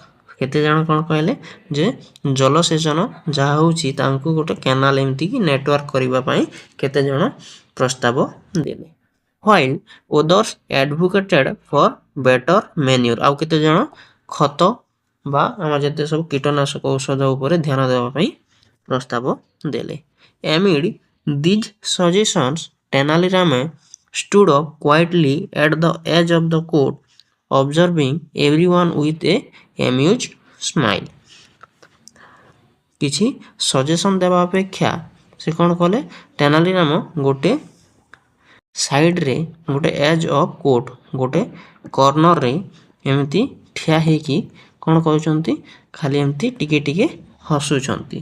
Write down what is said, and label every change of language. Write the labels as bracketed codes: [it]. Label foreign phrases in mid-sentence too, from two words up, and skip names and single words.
[or] କେତେ ଜଣ କ'ଣ କହିଲେ ଯେ ଜଳସେଚନ ଯାହା ହେଉଛି ତାଙ୍କୁ ଗୋଟେ କେନାଲ ଏମିତିକି ନେଟୱାର୍କ କରିବା ପାଇଁ କେତେ ଜଣ ପ୍ରସ୍ତାବ ଦେଲେ। [en] while others advocated for better manure. [or] ଆଉ କେତେ ଜଣ ଖତ ବା ଆମର ଯେତେ ସବୁ କୀଟନାଶକ ଔଷଧ ଉପରେ ଧ୍ୟାନ ଦେବା ପାଇଁ ପ୍ରସ୍ତାବ ଦେଲେ। [en] amid these suggestions ତେନାଲି ରାମା stood up quietly at the edge of the court, observing everyone with a amused smile। [or] କିଛି ସଜେସନ୍ ଦେବା ଅପେକ୍ଷା ସେ କ'ଣ କଲେ, ତେନାଲି ରାମ ଗୋଟେ ସାଇଡ଼୍ରେ ଗୋଟେ [en] edge of court [or] ଗୋଟେ କର୍ଣ୍ଣରରେ ଏମିତି ଠିଆ ହେଇକି କ'ଣ କରୁଛନ୍ତି, ଖାଲି ଏମିତି ଟିକେ ଟିକେ ହସୁଛନ୍ତି।